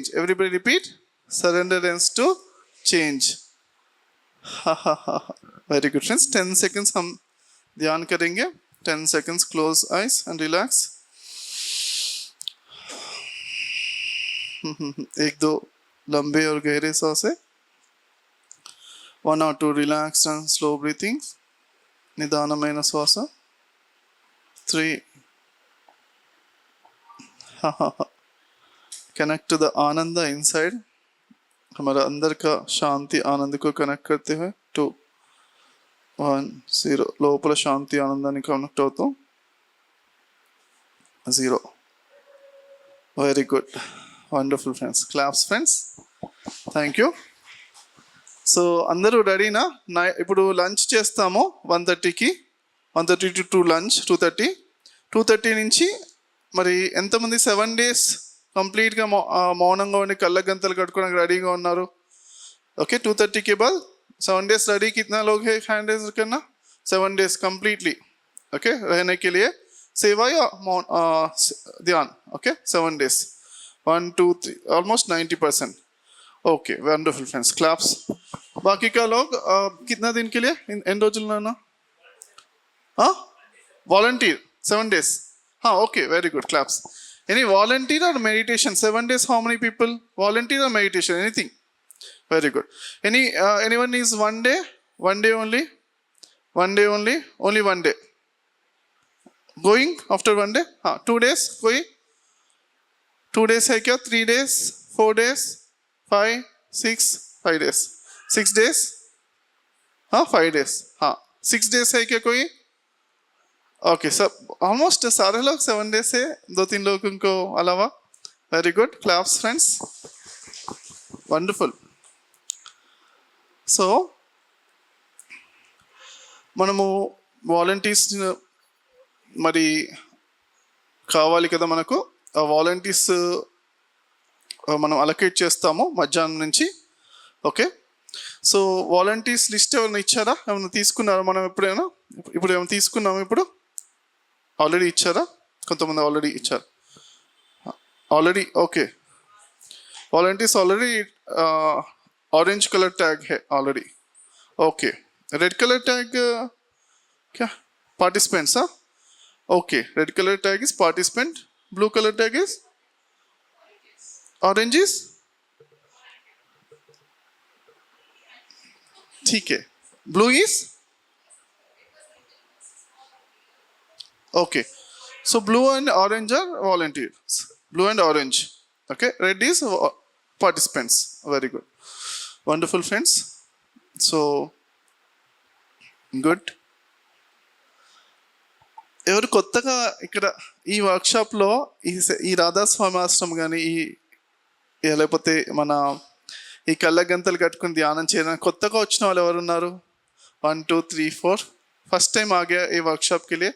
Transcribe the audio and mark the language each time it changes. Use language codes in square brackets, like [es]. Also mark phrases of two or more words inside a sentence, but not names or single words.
[en] everybody repeat, surrenderance to change. very good friends. [hi] 10 seconds हम ध्यान करेंगे. [en] 10 seconds, close eyes and relax. [hi] एक दो लंबे और गहरे सांसें. [en] 1 or 2 relaxed and slow breathing. [te] निदानమైన శ్వాస. 3. [en] connect to the आनंद inside. [hi] हमारा अंदर का शांति आनंद को कनेक्ट करते हुए. 2, 1, 0. [te] లోపల శాంతి ఆనందాన్ని కనెక్ట్ అవుతాం. [en] 0. very good, wonderful friends. claps friends. thank you. [te] సో అందరూ రెడీనా? ఇప్పుడు లంచ్ చేస్తాము 1:30కి. 1:30 to 2 లంచ్. 2:30. 2:30 నుంచి మరి ఎంతమంది 7 days కంప్లీట్గా మౌనంగా ఉండి కళ్ళ గంతలు కట్టుకోవడానికి రెడీగా ఉన్నారు? [hi] ఓకే, 2:30 के बाद 7 days रेडी. कितना लोग है [en] hand raise [hi] करना? 7 days कंप्लीटली ओके रहने के लिए सेवा या ध्यान. [en] okay, 7 days. 1, 2, 3 almost 90%. [hi] ओके, [en] wonderful friends. claps. [hi] बाकी का लोग कितना दिन के लिए इन రోజులనా? हाँ, [en] volunteer 7 days. हाँ, okay, very good. claps. any volunteer or meditation 7 days? how many people volunteer or meditation? एनीथिंग? Very good. Anyone is 1 day? 1 day only? 1 day only? Only 1 day. Going after 1 day? [hi] हाँ, 2 days कोई? 2 days है क्या? 3 days? 4 days? [en] 5, 6, 5 days. 6 days? [hi] हाँ, 5 days. हाँ, 6 days है क्या कोई? ओके, सब ऑलमोस्ट सारे लोग 7 days से 2-3 लोगों को अलावा. [en] very good. claps friends. wonderful. [te] సో మనము వాలంటీర్స్ మరి కావాలి కదా మనకు. ఆ వాలంటీర్స్ మనం అలొకేట్ చేస్తాము మధ్యాహ్నం నుంచి. ఓకే, సో వాలంటీర్స్ లిస్ట్ ఏమైనా ఇచ్చారా? ఏమైనా తీసుకున్నారా మనం ఎప్పుడైనా? ఇప్పుడు ఏమైనా తీసుకున్నాము? ఇప్పుడు ఆల్రెడీ ఇచ్చారా? కొంతమంది ఆల్రెడీ ఇచ్చారు. ఆల్రెడీ ఓకే. [en] volunteers already orange colour tag है ऑलरेडी. [hi] ओके, [en] red colour tag [hi] क्या? पार्टिसिपेंट्स. [en] हाँ, okay, red colour tag is participant. blue colour tag is orange is [hi] ठीक है. [en] blue is okay. So blue and orange are volunteers. Blue and orange. Okay, red is participants. Very good. Wonderful friends. So గుడ్. [te] ఎవరు కొత్తగా ఇక్కడ ఈ వర్క్షాప్లో ఈ రాధాస్వామి ఆశ్రమం కానీ లేకపోతే మన ఈ కళ్ళ గంతలు కట్టుకుని ధ్యానం చేయడానికి కొత్తగా వచ్చిన వాళ్ళు ఎవరు ఉన్నారు? 1 2 3 4. [en] first time [hi] आ गया ये वर्कशॉप के लिए?